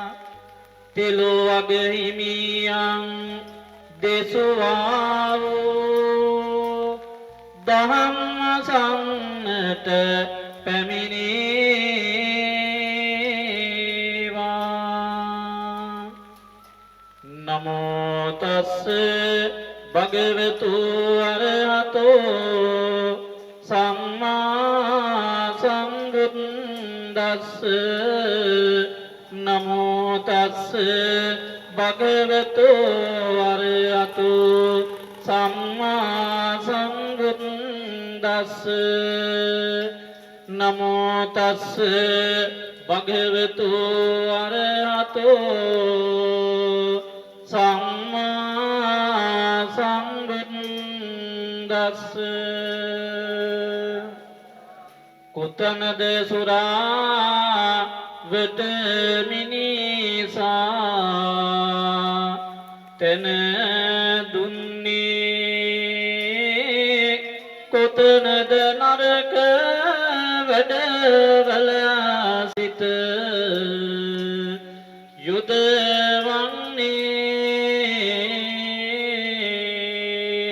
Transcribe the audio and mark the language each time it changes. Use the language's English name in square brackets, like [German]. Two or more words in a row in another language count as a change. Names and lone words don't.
[Sinhala] තිලෝවග හිමියන් දෙසුවා වූ දහම් අසන්නට පැමිණේවා. [Pali] නමෝ තස්ස භගවතු අරහතෝ සම්මා සම්බුද්දස්ස. නමෝ තස්ස භගවතු අරහතෝ සම්මා සම්බුද්දස්ස. නමෝ තස්ස භගවතු අරහතෝ සම්මා සම්බුද්දස්ස. [Sinhala] කුතනද සුරා වෙත මිනිසා තන දුන්නේ කොතනද නරක වැඩවල සිට යුදවන්නේ.